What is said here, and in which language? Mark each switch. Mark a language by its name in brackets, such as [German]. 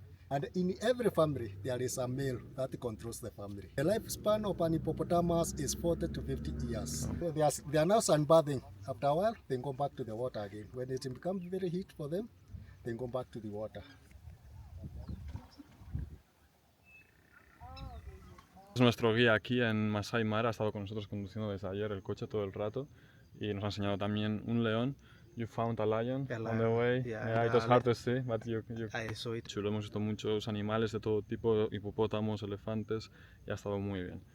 [English] And in every family, there is a male that controls the family. The lifespan of an hippopotamus is 40 to 50 years. So they are now sunbathing. After a while, they go back to the water again. When it becomes very heat for them, they go back to the water. [Spanish] Nuestro guía aquí en Masai Mara ha estado con nosotros conduciendo desde ayer el coche todo el rato y nos ha enseñado también un león. [English] You found a lion on the way. Yeah, it was hard to see, but I saw it. [Spanish] Chulo, hemos visto muchos animales de todo tipo, hipopótamos, elefantes, y ha estado muy bien.